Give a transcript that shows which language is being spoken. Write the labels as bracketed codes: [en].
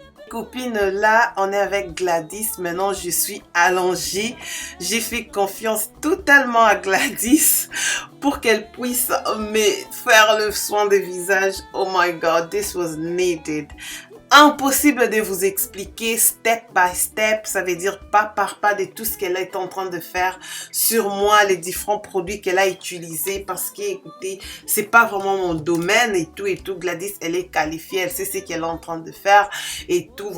[fr] Copine, là, on est avec Gladys. Maintenant, je suis allongée. J'ai fait confiance totalement à Gladys pour qu'elle puisse me faire le soin de visage. [en] Oh my God, this was needed. [fr] Impossible de vous expliquer [en] step by step, [fr] ça veut dire pas par pas de tout ce qu'elle est en train de faire sur moi, les différents produits qu'elle a utilisés parce que écoutez, c'est pas vraiment mon domaine et tout. Gladys, elle est qualifiée, elle sait ce qu'elle est en train de faire et tout.